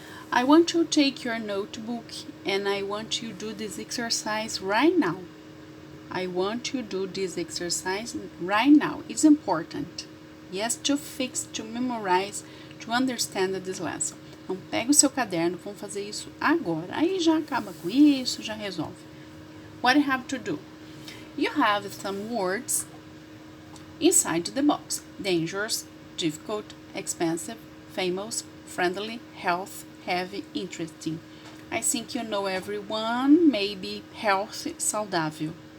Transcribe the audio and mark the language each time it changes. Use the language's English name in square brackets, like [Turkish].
[English] I want to take your notebook and I want you to do this exercise right now. I want you to do this exercise right now. It's important. Yes, to fix, to memorize, to understand this lesson. [Portuguese] Então, pega o seu caderno, vamos fazer isso agora. Aí já acaba com isso, já resolve. [English] What you have to do? You have some words inside the box. Dangerous, difficult, expensive, famous, friendly, health, heavy, interesting. I think you know everyone, maybe healthy, saudável.